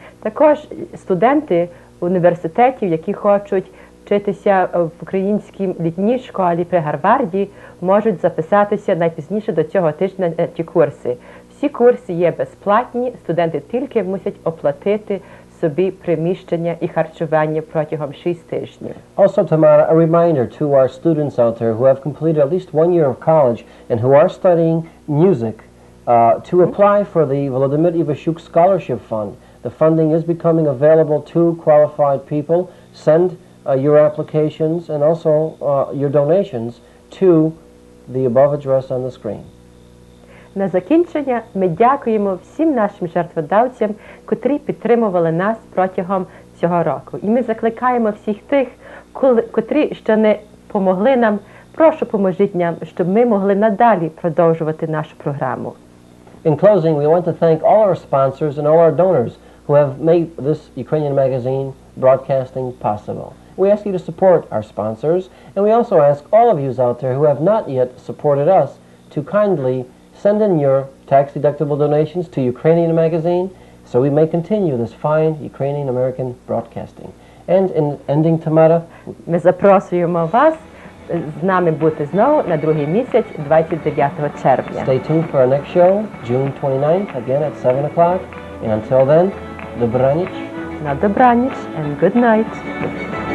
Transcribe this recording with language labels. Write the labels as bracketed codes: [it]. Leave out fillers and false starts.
[uk] Також студенти університетів, які хочуть вчитися в українській літній школі при Гарварді, можуть записатися найпізніше до цього тижня на ті курси. Всі курси є безплатні, студенти тільки мусять оплатити собі приміщення і харчування протягом 6 тижнів. [en] Also, Tamara, a reminder to our students out there who have completed at least 1 year of college and who are studying music to apply for the Volodymyr Ivashuk Scholarship Fund. The funding is becoming available to qualified people. Send your applications and also your donations to the above address on the screen. [uk] На закінчення ми дякуємо всім нашим жертводавцям, котрі підтримували нас протягом цього року. І ми закликаємо всіх тих, котрі ще не помогли нам, прошу поможіть нам, щоб ми могли надалі продовжувати нашу програму. [en] In closing, we want to thank all our sponsors and all our donors who have made this Ukrainian Magazine broadcasting possible. We ask you to support our sponsors, and we also ask all of you out there who have not yet supported us to kindly send in your tax-deductible donations to Ukrainian Magazine so we may continue this fine Ukrainian American broadcasting. And in ending, Tamara, [uk] ми запрошуємо вас з нами бути знову на другий місяць, 29 червня. [en] Stay tuned for our next show, June 29th, again at 7 o'clock. And until then, добраніч. [uk] На добраніч [en] and good night.